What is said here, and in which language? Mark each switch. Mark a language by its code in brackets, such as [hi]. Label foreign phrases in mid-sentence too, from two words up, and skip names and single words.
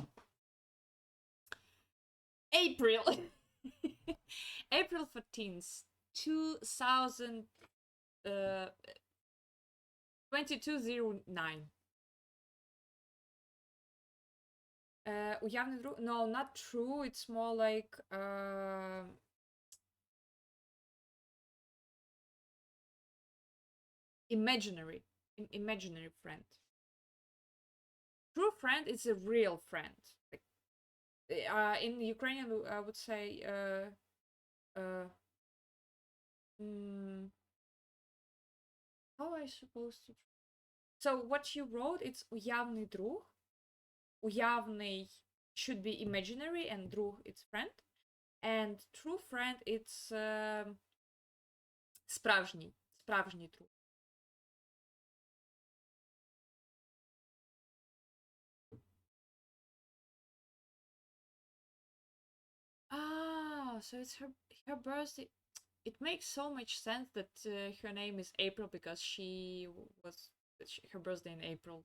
[en] April. April 14th, 2000. 2209. [uk] Уявний друг. [en] No, not true. It's more like imaginary. Imaginary friend. True friend is a real friend. Like, in Ukrainian, I would say how I supposed to. So what you wrote, it's [uk] уявний друг. [en] Уявний should be imaginary, and друг it's friend. And true friend it's [uk] справжній. Справжній друг. [en] So it's her birthday. It makes so much sense that her name is April because her birthday in April.